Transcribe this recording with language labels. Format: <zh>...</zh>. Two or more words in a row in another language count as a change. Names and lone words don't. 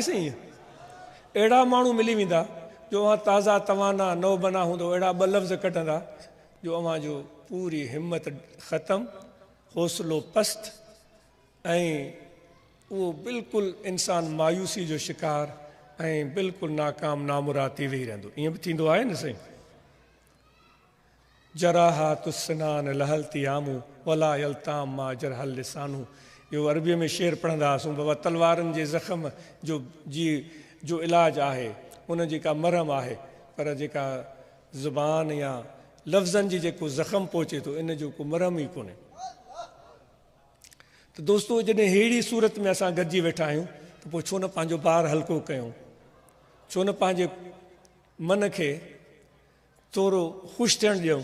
<sd>साईं अहिड़ा माण्हू मिली वेंदा जो अवां ताज़ा तवाना नओ बना हूंदो, अहिड़ा ॿ लफ़्ज़ कढंदा जो अवां जो पूरी हिम्मत ख़तमु, हौसलो पस्त, ऐं उहो बिल्कुलु इंसान मायूसी जो शिकार ऐं बिल्कुलु नाकाम नामुराद थी वेही रहंदो। ईअं बि थींदो आहे न साईं।</sd> <ar>جراحات السنان لها التئام ولا يلتام ما جرح اللسان.</ar> <sd>इहो अरबीअ में शेर पढ़ंदा हुआसीं, बाबा तलवारनि जे ज़ख़्म जो इलाजु आहे, उन जी का मरहम आहे, पर जेका ज़ुबान या लफ़्ज़नि जी जेको ज़ख़्म पहुचे थो इन जो को मरम ई कोन्हे। त दोस्तो, जॾहिं अहिड़ी सूरत में असां गॾिजी वेठा आहियूं त पोइ छो न पंहिंजो भार हल्को कयूं, छो न पंहिंजे मन खे थोरो ख़ुशि थियणु ॾियूं।</sd>